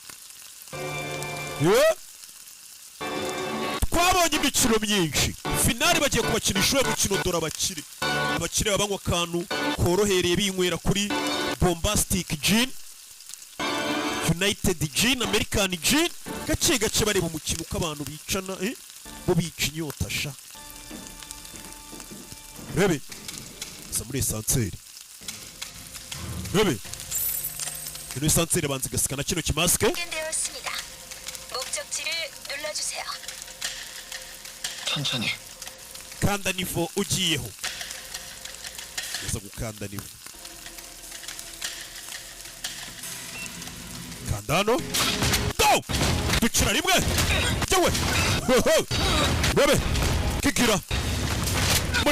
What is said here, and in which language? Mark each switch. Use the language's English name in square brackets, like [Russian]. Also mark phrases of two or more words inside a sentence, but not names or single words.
[Kinyarwanda] twabonye imikino myinshi finali bagiye kubakinisha uyu mukino dore abakire babanywa akantu korohereye binywera kuri bombastic gin united gin american gin gake gake bareba umukino uko abantu bicana bo bica inyota sha rebe za muri esanseri rebe ino esanseri banza igasikana kino kimasike [Korean] 되었습니다. 목적지를 눌러주세요. 천천히. [Kinyarwanda] kanda nivo ugiyeho uza gukanda nivo kanda hano go dukina rimwe jyawe rebe kikira muri